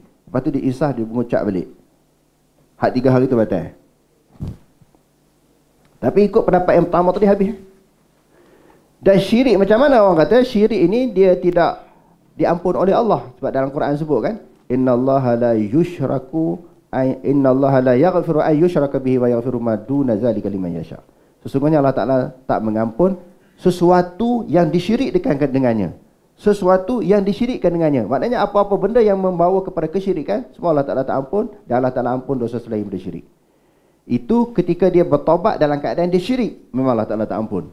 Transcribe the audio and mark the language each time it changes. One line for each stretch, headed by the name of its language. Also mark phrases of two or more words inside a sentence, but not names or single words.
Malay: Lepas tu dia isah, dia mengucap balik. Hak 3 hari tu batal. Tapi ikut pendapat yang pertama tadi habis. Dan syirik macam mana orang kata? Syirik ini dia tidak diampun oleh Allah. Sebab dalam Quran sebut kan,
Arabic: إن الله لا يغفر أن يشرك به ويغفر ما دون ذلك لمن يشاء.
Malay: Sesungguhnya Allah Taala tak mengampun sesuatu yang disyirikkan dengannya. Sesuatu yang disyirikkan dengannya. Maknanya apa-apa benda yang membawa kepada kesyirikan, semua Allah Taala tak ampun, dan Allah Taala ampun dosa selain daripada syirik. Itu ketika dia bertaubat dalam keadaan dia syirik, memang Allah Taala tak ampun.